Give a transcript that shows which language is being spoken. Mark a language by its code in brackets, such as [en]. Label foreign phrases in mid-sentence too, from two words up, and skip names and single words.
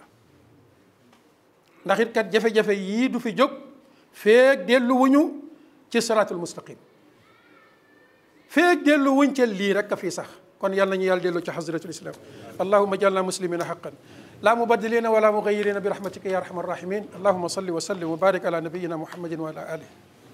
[wo] ndax it kat jafe-jafe yii du fi jóg feeg delluwuñu ci [ar] الصراط المستقيم, [wo] feeg delluwuñ ca lii rek a fii sax. kon yàlla nañu yàlla dellu ci xasratul islam. [ar] اللهم اجعلنا مسلمين حقا لا مبدلين ولا مغيرين برحمتك يا أرحم الراحمين. اللهم صل وسلم وبارك على نبينا محمد وعلى آله